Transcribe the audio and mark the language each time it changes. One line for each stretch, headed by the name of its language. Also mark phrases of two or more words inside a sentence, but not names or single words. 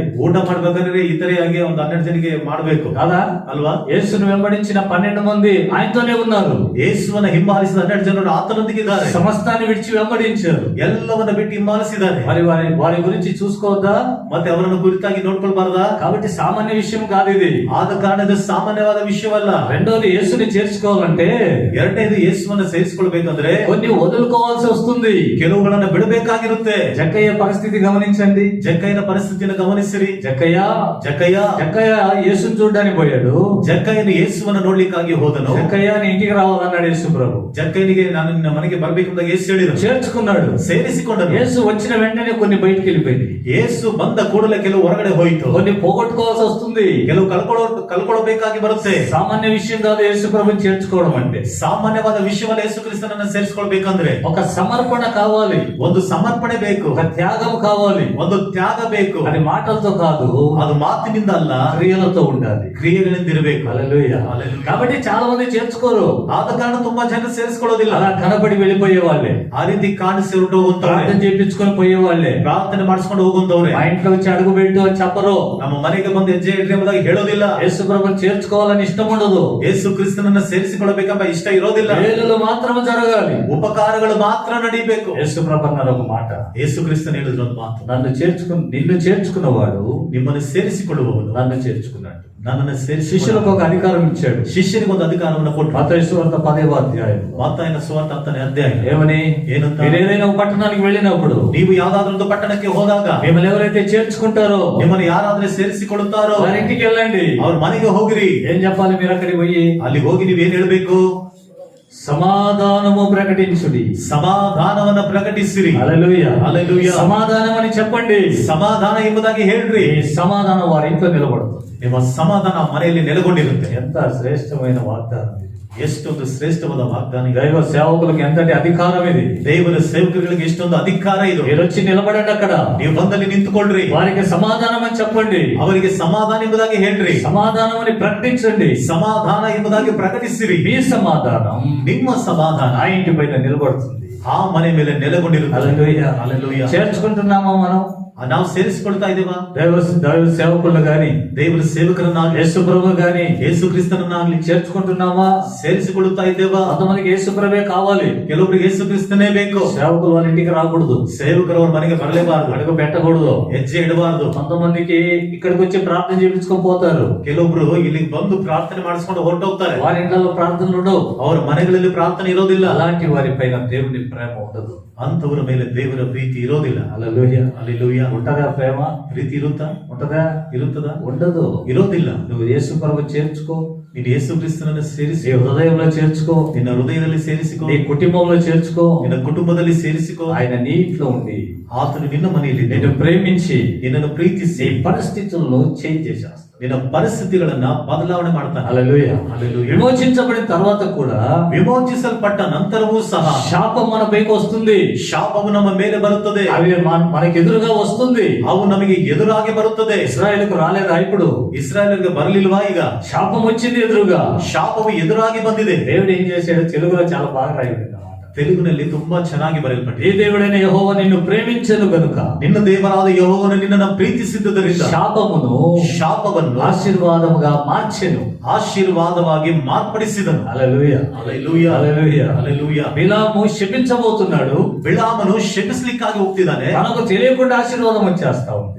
Kannada: ಊಟ ಮಾಡ್ಬೇಕಂದ್ರೆ ಇತರೆಯಾಗಿ ಒಂದು 12 ಜನಕ್ಕೆ ಮಾಡ್ಬೇಕು
Telugu: కదా?
Kannada: ಅಲ್ವಾ?
Telugu: యేసును వెంబడించిన 12 మంది ఆయనతోనే ఉన్నారు.
Kannada: ಯೇಸುವನ್ನ ಹಿಂಬಾಲಿಸಿದ 12 ಜನರು ಆತನೊಂದಿಗೆ ಇದ್ದಾರೆ.
Telugu: సమస్తాన్ని విడిచి వెంబడించారు.
Kannada: ಎಲ್ಲವನ್ನ ಬಿಟ್ಟು ಹಿಂಬಾಲಿಸಿದ್ದಾರೆ.
Telugu: మరి వారి గురించి చూసుకోవద్దా?
Kannada: ಮತ್ತೆ ಅವರನ್ನು ಕುರಿತಾಗಿ ನೋಡ್ಕೊಳ್ಬಾರ್ದಾ?
Telugu: కాబట్టి సామాన్య విషయం కాదు ఇది.
Kannada: ಆದ ಕಾರಣ ಇದು ಸಾಮಾನ್ಯವಾದ ವಿಷಯವಲ್ಲ.
Telugu: రెండోది, యేసుని చేర్చుకోవాలంటే
Kannada: ಎರಡನೇದು ಯೇಸುವನ್ನ ಸೇರಿಸಿಕೊಳ್ಬೇಕಂದ್ರೆ
Telugu: కొన్ని వదులుకోవాల్సి వస్తుంది.
Kannada: ಕೆಲವುಗಳನ್ನ ಬಿಡಬೇಕಾಗಿರುತ್ತೆ.
Telugu: జక్కయ్య పరిస్థితి గమనించండి.
Kannada: ಜಕ್ಕಯ್ಯನ ಪರಿಸ್ಥಿತಿಯನ್ನು ಗಮನಿಸಿರಿ.
Telugu: జక్కయ్య యేసుని చూడడానికి పోయాడు.
Kannada: ಜಕ್ಕಯ್ಯನು ಯೇಸುವನ್ನ ನೋಡ್ಲಿಕ್ಕಾಗಿ ಹೋದನು.
Telugu: జక్కయ్య నీ ఇంటికి రావాలన్నాడు యేసు ప్రభు.
Kannada: ಜಕ್ಕಯ್ಯನಿಗೆ ನಾನು ನಿನ್ನ ಮನೆಗೆ ಬರ್ಬೇಕೆಂಬ ಯೇಸು ಹೇಳಿದನು.
Telugu: చేర్చుకున్నాడు,
Kannada: ಸೇರಿಸಿಕೊಂಡನು.
Telugu: యేసు వచ్చిన వెంటనే కొన్ని బయటికి వెళ్ళిపోయింది.
Kannada: ಯೇಸು ಬಂದ ಕೂಡಲೇ ಕೆಲವು ಹೊರಗಡೆ ಹೋಯಿತು.
Telugu: కొన్ని పోగొట్టుకోవాల్సి వస్తుంది.
Kannada: ಕೆಲವು ಕಳ್ಕೊಳ್ಳಬೇಕಾಗಿ ಬರುತ್ತೆ.
Telugu: సామాన్య విషయం కాదు యేసు ప్రభుని చేర్చుకోవడం అంటే.
Kannada: ಸಾಮಾನ್ಯವಾದ ವಿಷಯವನ್ನ ಯೇಸು ಕ್ರಿಸ್ತನನ್ನ ಸೇರಿಸಿಕೊಳ್ಬೇಕಂದ್ರೆ
Telugu: ఒక సమర్పణ కావాలి,
Kannada: ಒಂದು ಸಮರ್ಪಣೆ ಬೇಕು,
Telugu: ఒక త్యాగం కావాలి.
Kannada: ಒಂದು ತ್ಯಾಗ ಬೇಕು.
Telugu: అది మాటలతో కాదు,
Kannada: ಅದು ಮಾತಿನಿಂದ ಅಲ್ಲ,
Telugu: క్రియలతో ఉండాలి.
Kannada: ಕ್ರಿಯೆಗಳಿಂದಿರಬೇಕು.
Telugu: హల్లెలూయా. హల్లెలూయా. కాబట్టి చాలా మంది చేర్చుకోరు.
Kannada: ಆದ ಕಾರಣ ತುಂಬಾ ಜನ ಸೇರಿಸಿಕೊಳ್ಳೋದಿಲ್ಲ.
Telugu: అలా కనబడి వెళ్ళిపోయే వాళ్ళే,
Kannada: ಆ ರೀತಿ ಕಾಣಿಸಿ ಹೊರಟು ಹೋಗುತ್ತಾರೆ.
Telugu: ప్రార్థన చేయించుకొని పోయే వాళ్ళే,
Kannada: ಪ್ರಾರ್ಥನೆ ಮಾಡಿಸ್ಕೊಂಡು ಹೋಗುವಂತವ್ರೆ.
Telugu: మా ఇంట్లో వచ్చి అడుగు పెట్టు అని చెప్పరు.
Kannada: ನಮ್ಮ ಮನೆಗೆ ಬಂದು ಹೆಜ್ಜೆ ಇಡ್ರಿ ಎಂಬುದಾಗಿ ಹೇಳೋದಿಲ್ಲ.
Telugu: యేసు ప్రభుని చేర్చుకోవాలని ఇష్టం ఉండదు.
Kannada: ಯೇಸು ಕ್ರಿಸ್ತನನ್ನ ಸೇರಿಸಿಕೊಳ್ಳಬೇಕೆಂಬ ಇಷ್ಟ ಇರೋದಿಲ್ಲ.
Telugu: మేలులు మాత్రం జరగాలి,
Kannada: ಉಪಕಾರಗಳು ಮಾತ್ರ ನಡೀಬೇಕು.
Telugu: యేసు ప్రభు అన్నారు ఒక మాట,
Kannada: ಯೇಸು ಕ್ರಿಸ್ತನ ಹೇಳಿದ್ರು ಒಂದು ಮಾತು,
Telugu: నిన్ను చేర్చుకున్నవాడు
Kannada: ನಿಮ್ಮನ್ನು ಸೇರಿಸಿಕೊಳ್ಳುವವನು
Telugu: నన్ను చేర్చుకున్నాడు.
Kannada: ನನ್ನನ್ನು
Telugu: శిష్యులకు ఒక అధికారం ఇచ్చాడు.
Kannada: ಶಿಷ್ಯನಿಗೆ ಒಂದು ಅಧಿಕಾರವನ್ನು ಕೊಟ್ಟು.
Telugu: మత్తయి సువార్త 10వ అధ్యాయం.
Kannada: ಮತ್ತಾಯನ ಸುವಾರ್ತೆ 10ನೇ ಅಧ್ಯಾಯ.
Telugu: ఏమని?
Kannada: ಏನಂತ?
Telugu: మీరు ఏదైనా ఒక పట్టణానికి వెళ్ళినప్పుడు,
Kannada: ನೀವು ಯಾವ್ದಾದ್ರೂ ಒಂದು ಪಟ್ಟಣಕ್ಕೆ ಹೋದಾಗ,
Telugu: మిమ్మల్ని ఎవరైతే చేర్చుకుంటారో,
Kannada: ನಿಮ್ಮನ್ನು ಯಾರಾದ್ರೂ ಸೇರಿಸಿಕೊಳ್ಳುತ್ತಾರೋ
Telugu: వారి ఇంటికి వెళ్ళండి.
Kannada: ಅವ್ರ ಮನೆಗೆ ಹೋಗಿರಿ.
Telugu: ఏం చెప్పాలి మీరు అక్కడికి పోయి?
Kannada: ಅಲ್ಲಿ ಹೋಗಿ ನೀವೇನ್ ಹೇಳ್ಬೇಕು?
Telugu: సమాధానము ప్రకటించుడి,
Kannada: ಸಮಾಧಾನವನ್ನ ಪ್ರಕಟಿಸಿರಿ.
Telugu: హల్లెలూయా, హల్లెలూయా. సమాధానం అని చెప్పండి.
Kannada: ಸಮಾಧಾನ ಎಂಬುದಾಗಿ ಹೇಳ್ರಿ.
Telugu: ఈ సమాధానం వారి ఇంట్లో నిలబడుతుంది.
Kannada: ನಿಮ್ಮ ಸಮಾಧಾನ ಮನೆಯಲ್ಲಿ ನೆಲೆಗೊಂಡಿರುತ್ತೆ.
Telugu: ఎంత శ్రేష్టమైన వాగ్దానం ఇది.
Kannada: ಎಷ್ಟೊಂದು ಶ್ರೇಷ್ಠವಾದ ವಾಗ್ದಾನ.
Telugu: దైవ సేవకులకు ఎంతటి అధికారం ఇది.
Kannada: ದೇವರ ಸೇವಕರಿಗೆ ಎಷ್ಟೊಂದು ಅಧಿಕಾರ ಇದು.
Telugu: మీరు వచ్చి నిలబడండి, అక్కడ
Kannada: ನೀವು ಬಂದಲ್ಲಿ ನಿಂತುಕೊಳ್ಳ್ರಿ.
Telugu: వారికి సమాధానం అని చెప్పండి,
Kannada: ಅವರಿಗೆ ಸಮಾಧಾನ ಎಂಬುದಾಗಿ ಹೇಳ್ರಿ.
Telugu: సమాధానం అని ప్రకటించండి.
Kannada: ಸಮಾಧಾನ ಎಂಬುದಾಗಿ ಪ್ರಕಟಿಸಿರಿ.
Telugu: మీ సమాధానం
Kannada: ನಿಮ್ಮ సమాಧಾನ
Telugu: ఆ ఇంటి పైన నిలబడుతుంది.
Kannada: ಆ ಮನೆ ಮೇಲೆ ನೆಲೆಗೊಂಡಿರುತ್ತೆ.
Telugu: హల్లెలూయా. హల్లెలూయా. చేర్చుకుంటున్నామా మనం?
Kannada: ನಾವು ಸೇರಿಸಿಕೊಳ್ತಾ ಇದ್ದೇವಾ?
Telugu: దైవ సేవకులు గాని,
Kannada: ದೇವರ ಸೇವಕರನ್ನಾಗ್ಲಿ,
Telugu: యేసు ప్రభు గాని
Kannada: ಯೇಸು ಕ್ರಿಸ್ತನನ್ನಾಗ್ಲಿ
Telugu: చేర్చుకుంటున్నామా?
Kannada: ಸೇರಿಸಿಕೊಳ್ಳುತ್ತಾ ಇದ್ದೇವಾ?
Telugu: కొంతమందికి యేసు ప్రభే కావాలి,
Kannada: ಕೆಲವರಿಗೆ ಯೇಸು ಕ್ರಿಸ್ತನೇ ಬೇಕು.
Telugu: సేవకులు వాళ్ళ ఇంటికి రాకూడదు,
Kannada: ಸೇವಕರು ಅವ್ರ ಮನೆಗೆ ಬರಲೇಬಾರದು,
Telugu: అడుగు పెట్టకూడదు.
Kannada: ಹೆಜ್ಜೆ ಇಡಬಾರದು.
Telugu: కొంతమందికి ఇక్కడికి వచ్చి ప్రార్థన చేయించుకొని పోతారు.
Kannada: ಕೆಲವೊಬ್ರು ಇಲ್ಲಿಗೆ ಬಂದು ಪ್ರಾರ್ಥನೆ ಮಾಡಿಸ್ಕೊಂಡು ಹೊರಟೋಗ್ತಾರೆ.
Telugu: వారి ఇంట్లో ప్రార్థనలు ఉండవు.
Kannada: ಅವರ ಮನೆಗಳಲ್ಲಿ ಪ್ರಾರ್ಥನೆ ಇರೋದಿಲ್ಲ.
Telugu: అలాంటి వారి పైన దేవుని ప్రేమ ఉండదు.
Kannada: ಅಂತವರ ಮೇಲೆ ದೇವರ ಪ್ರೀತಿ ಇರೋದಿಲ್ಲ.
Telugu: హల్లెలూయా.
Kannada: ಹಲ್ಲೆಲೂಯಾ.
Telugu: ఉంటదా ప్రేమ?
Kannada: ಪ್ರೀತಿ ಇರುತ್ತಾ?
Telugu: ఉంటదా?
Kannada: ಇರುತ್ತದಾ?
Telugu: ఉండదు.
Kannada: ಇರೋದಿಲ್ಲ.
Telugu: నువ్వు యేసు ప్రభు చేర్చుకో,
Kannada: ನೀನು ಯೇಸು ಕ್ರಿಸ್ತನನ್ನು ಸೇರಿಸಿ
Telugu: నీ హృదయంలో చేర్చుకో,
Kannada: ನಿನ್ನ ಹೃದಯದಲ್ಲಿ ಸೇರಿಸಿಕೋ,
Telugu: నీ కుటుంబంలో చేర్చుకో.
Kannada: ನಿನ್ನ ಕುಟುಂಬದಲ್ಲಿ ಸೇರಿಸಿಕೋ.
Telugu: ఆయన నీ ఇంట్లో ఉండి
Kannada: ಆತನು ನಿನ್ನ ಮನೆಯಲ್ಲಿ
Telugu: నిన్ను ప్రేమించి
Kannada: ನಿನ್ನನ್ನು ಪ್ರೀತಿಸಿ
Telugu: నీ పరిస్థితులను చేంజ్ చేసేస్తాడు.
Kannada: ನಿನ್ನ ಪರಿಸ್ಥಿತಿಗಳನ್ನ ಬದಲಾವಣೆ ಮಾಡ್ತಾನೆ.
Telugu: హల్లెలూయా. హల్లెలూయా. విమోచించబడిన తర్వాత కూడా
Kannada: ವಿಮೋಚಿಸಲ್ಪಟ್ಟ ನಂತರವೂ ಸಹ
Telugu: శాపం మన పైకి వస్తుంది.
Kannada: ಶಾಪವು ನಮ್ಮ ಮೇಲೆ ಬರುತ್ತದೆ.
Telugu: అవి మనకి ఎదురుగా వస్తుంది.
Kannada: ಅವು ನಮಗೆ ಎದುರಾಗಿ ಬರುತ್ತದೆ.
Telugu: ఇశ్రాయేలుకు రాలేదా ఇప్పుడు?
Kannada: ಇಸ್ರಾಯೇಲ್ಗೆ ಬರಲಿಲ್ವಾ? ಈಗ
Telugu: శాపం వచ్చింది ఎదురుగా.
Kannada: ಶಾಪವು ಎದುರಾಗಿ ಬಂದಿದೆ.
Telugu: దేవుడు ఏం చేశాడు? తెలుగులో చాలా బాగా రాయబడింది అన్నమాట.
Kannada: ತೆಲುಗಿನಲ್ಲಿ ತುಂಬಾ ಚೆನ್ನಾಗಿ
Telugu: ఈ
Kannada: ಬರೆಯಲ್ಪಟ್ಟಿದೆ.
Telugu: దేవుడైన యెహోవా నిన్ను ప్రేమించెను గనుక
Kannada: ನಿನ್ನ ದೇವರಾದ ಯೆಹೋವನು ನಿನ್ನನ್ನು ಪ್ರೀತಿಸಿದ್ದರಿಂದ
Telugu: శాపమును
Kannada: ಶಾಪವನ್ನು
Telugu: ఆశీర్వాదముగా మార్చెను.
Kannada: ಆಶೀರ್ವಾದವಾಗಿ ಮಾರ್ಪಡಿಸಿದನು.
Telugu: హల్లెలూయా.
Kannada: ಹಲ್ಲೆಲೂಯಾ.
Telugu: హల్లెలూయా.
Kannada: ಹಲ್ಲೆಲೂಯಾ.
Telugu: బిలాము శపించబోతున్నాడు.
Kannada: ಬಿಳಾಮನು ಶಪಿಸ್ಲಿಕ್ಕಾಗಿ ಹೋಗ್ತಿದ್ದಾನೆ.
Telugu: తనకు తెలియకుండా ఆశీర్వాదం వచ్చేస్తా ఉంది.